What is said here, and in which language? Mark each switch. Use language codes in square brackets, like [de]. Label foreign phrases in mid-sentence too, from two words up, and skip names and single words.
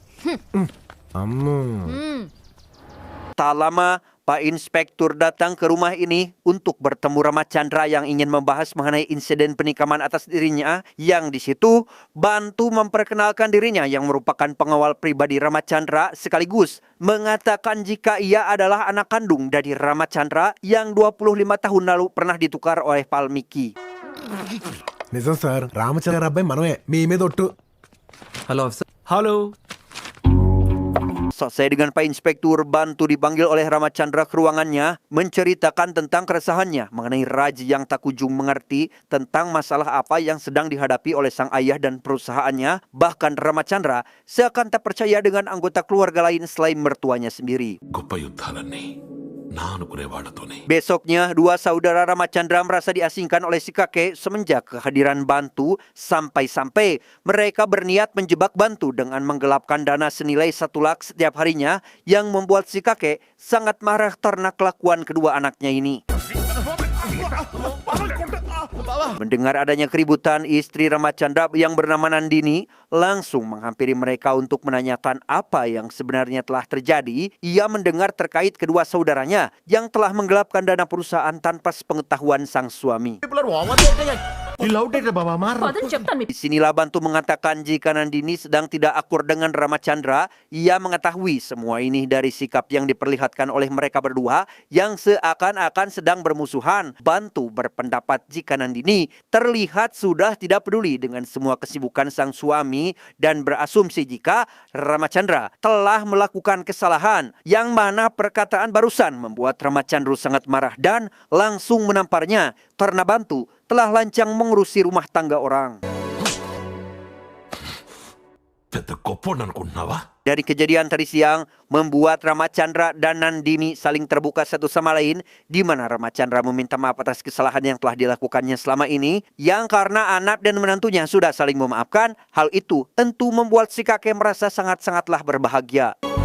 [id] Tak lama, Pak Inspektur datang ke rumah ini untuk bertemu Ramachandra yang ingin membahas mengenai insiden penikaman atas dirinya, yang di situ Bantu memperkenalkan dirinya yang merupakan pengawal pribadi Ramachandra sekaligus mengatakan jika ia adalah anak kandung dari Ramachandra yang 25 tahun lalu pernah ditukar oleh Palmiki. [te] నిజం సార్ రామచంద్ర గారి అబ్బాయి మనమే మీ మీద ఒట్టు. [en] Hello officer. Hello. [id] Selesai dengan Pak Inspektur, Bantu dipanggil oleh Ramachandra ke ruangannya menceritakan tentang keresahannya mengenai Raj yang tak kunjung mengerti tentang masalah apa yang sedang dihadapi oleh sang ayah dan perusahaannya. Bahkan Ramachandra seakan tak percaya dengan anggota keluarga lain selain mertuanya sendiri. [te] గొప్ప యుద్ధాలన్నీ నా అనుకునే వాళ్ళతోనే. [id] Besoknya, dua saudara Ramachandra merasa diasingkan oleh si kakek semenjak kehadiran Bantu, sampai-sampai mereka berniat menjebak Bantu dengan menggelapkan dana senilai 1 lak setiap harinya, yang membuat si kakek sangat marah karena kelakuan kedua anaknya ini. Mendengar adanya keributan, istri Ramachandra yang bernama Nandini langsung menghampiri mereka untuk menanyakan apa yang sebenarnya telah terjadi. Ia mendengar terkait kedua saudaranya yang telah menggelapkan dana perusahaan tanpa sepengetahuan sang suami. [te] పదని చెప్తాను మీకు. [id] Disinilah Bantu mengatakan jika Nandini sedang tidak akur dengan Ramachandra. Ia mengetahui semua ini dari sikap yang diperlihatkan oleh mereka berdua yang seakan-akan sedang bermusuhan. Bantu berpendapat jika Nandini terlihat sudah tidak peduli dengan semua kesibukan sang suami dan berasumsi jika Ramachandra telah melakukan kesalahan, yang mana perkataan barusan membuat Ramachandra sangat marah dan langsung menamparnya karena Bantu telah lancang mengurusi rumah tangga orang. [te] పెద్ద గొప్పోడు అనుకుంటున్నావా? [id] Dari kejadian tadi siang membuat Ramachandra dan Nandini saling terbuka satu sama lain, di mana Ramachandra meminta maaf atas kesalahan yang telah dilakukannya selama ini, yang karena anak dan menantunya sudah saling memaafkan. Hal itu tentu membuat si kakek merasa sangat-sangatlah berbahagia.